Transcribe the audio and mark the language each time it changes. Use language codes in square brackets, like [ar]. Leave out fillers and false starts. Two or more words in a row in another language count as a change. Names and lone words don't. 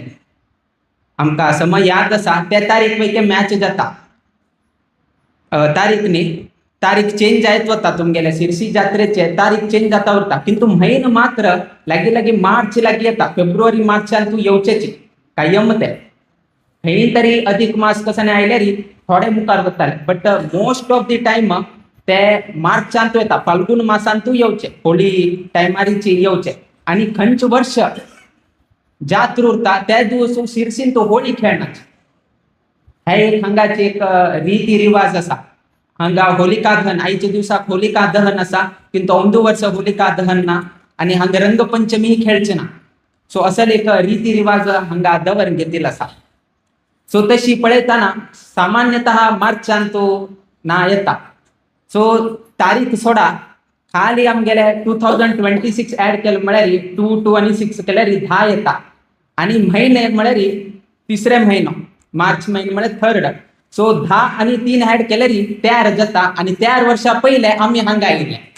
[kok] आमकां समय याद आसा त्या तारीख पैकी मॅच जाता तारीख न्ही तारीख चेंज जायत होता तुमगेल्या शिर्सी जात्रेचे तारीख चेंज जाता उरता किंतु म्हैन मात्र लागी लागी मार्च लागी येता फेब्रुवारी मार्चान तू येवचेची काय यमते खंय तरी अधिक मास कसं आयले री थोडे मुखार वताले [en] but most of the time [kok] ते मार्चांत येता फाल्गुन मासांत तू येवचे होळी टायमारीची येवचे आणि खंच वर्ष जात्र उरता त्या दिवस शिर्सीन तो होळी खेळण्याची हे एक हांगाची एक रीती रिवाज असा हांगा होलिका दहन आईच्या दिवसाक होलिका दहन असा किंतु अंदू वर्ष होलिका दहन ना आणि हांगा रंगपंचमी खेळचे ना सो असं एक रीती रिवाज हांगा दवरून घेतील असा सो तशी पळयताना सामान्यतः मार्चान तो ना येता सो तारीख सोडा खाली आमगेले 2026 ऍड केलं म्हळ्यार 2 आणि 6 केल्यार 10 येता आणि महिने म्हळ्यार तिसरे महिनो मार्च महिने म्हळ्यार थर्ड सो 10 आणि 3 ऍड केल्यार 13 जाता आणि 13 वर्षा पहिले आम्ही हांगा येयले